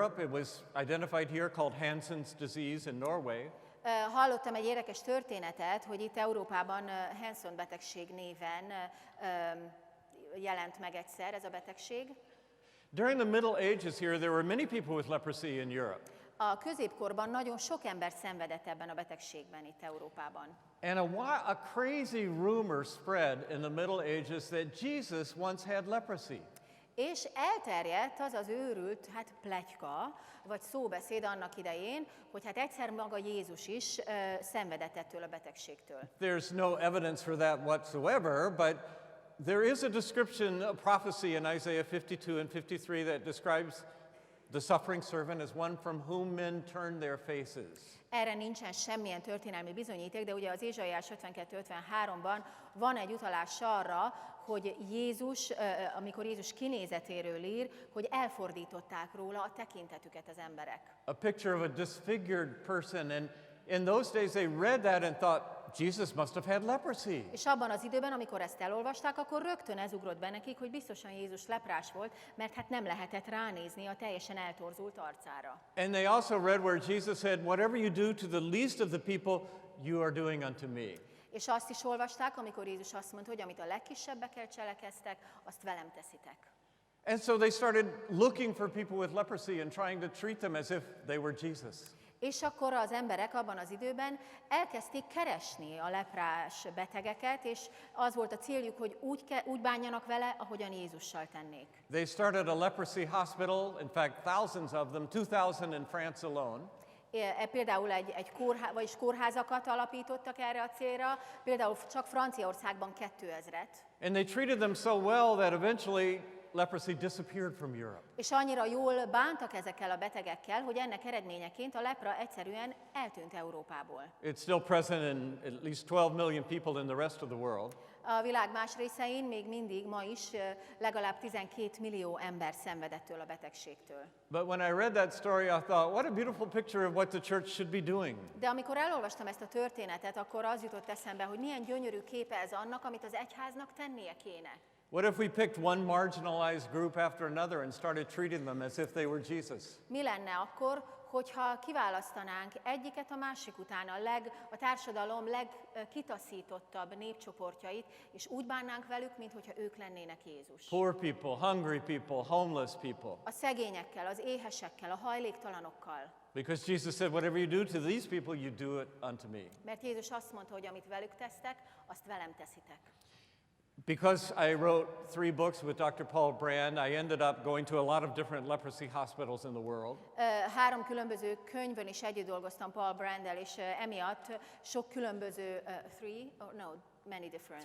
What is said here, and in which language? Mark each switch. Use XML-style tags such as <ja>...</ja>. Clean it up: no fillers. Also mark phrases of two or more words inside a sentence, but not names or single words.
<en>It was identified here called Hansen's disease in Norway.</en> <hu>Hallottam egy érdekes történetet, hogy itt Európában Hansen betegség néven jelent meg egyszer ez a betegség.</hu> <en>During the Middle Ages here, there were many people with leprosy in Europe.</en> <hu>A középkorban nagyon sok ember szenvedett ebben a betegségben itt Európában.</hu> <en>And a crazy rumor spread in the Middle Ages that Jesus once had leprosy.</en> <hu>És elterjedt az az őrült, pletyka, vagy szóbeszéd annak idején, hogy egyszer maga Jézus is szenvedett ettől a betegségtől.</hu> <en>There's no evidence for that whatsoever, but there is a description, a prophecy in Isaiah 52 and 53 that describes the suffering servant as one from whom men turn their faces.</en> <hu>Erre nincsen semmilyen történelmi bizonyíték, de ugye az Ézsaiás 52-53-ban van egy utalás arra, hogy Jézus, amikor Jézus kinézetéről ír, hogy elfordították róla a tekintetüket az emberek.</hu> <en>A picture of a disfigured person, and in those days they read that and thought, Jesus must have had leprosy.</en> <hu>És abban az időben, amikor ezt elolvasták, akkor rögtön ez ugrott be nekik, hogy biztosan Jézus leprás volt, mert hát nem lehetett ránézni a teljesen eltorzult arcára.</hu> <en>And they also read where Jesus said, whatever you do to the least of the people, you are doing unto me.</en> <hu>És azt is olvasták, amikor Jézus azt mondta, hogy amit a legkisebbekkel cselekeztek, azt velem teszitek.</hu> <en>And so they started looking for people with leprosy and trying to treat them as if they were Jesus.</en> <hu>És akkor az emberek abban az időben elkezdték keresni a leprás betegeket, és az volt a céljuk, hogy úgy bánjanak vele, ahogyan Jézussal tennék.</hu> <en>They started a leprosy hospital, in fact thousands of them, 2,000 in France alone.</en> <hu>Például vagyis kórházakat alapítottak erre a célra, például csak Franciaországban 2000-et.</hu> <en>And they treated them so well that eventually leprosy disappeared from Europe.</en> <hu>És annyira jól bántak ezekkel a betegekkel, hogy ennek eredményeként a lepra egyszerűen eltűnt Európából.</hu> <en>It's still present in at least 12 million people in the rest of the world.</en> <hu>A világ más részein még mindig ma is legalább 12 millió ember szenvedettől a betegségtől.</hu> <en>But when I read that story, I thought, what a beautiful picture of what the church should be doing.</en> <hu>De amikor elolvastam ezt a történetet, akkor az jutott eszembe, hogy milyen gyönyörű képe ez annak, amit az egyháznak tennie kéne.</hu> <en>What if we picked one marginalized group after another and started treating them as if they were Jesus?</en> <hu>Mi lenne akkor, hogyha kiválasztanánk egyiket a másik után a társadalom legkitaszítottabb népcsoportjait, és úgy bánnánk velük, mintha ők lennének Jézus.</hu> <en>Poor people, hungry people, homeless people.</en> <hu>A szegényekkel, az éhesekkel, a hajléktalanokkal.</hu> <en>Because Jesus said, whatever you do to these people, you do it unto me.</en> <hu>Mert Jézus azt mondta, hogy amit velük tesztek, azt velem teszitek.</hu> <en>Because I wrote 3 books with Dr. Paul Brand, I ended up going to a lot of different leprosy hospitals in the world.</en> <hu>3 különböző könyvön is együtt dolgoztam Paul Branddel, és emiatt sok különböző,</hu> <en>many different</en>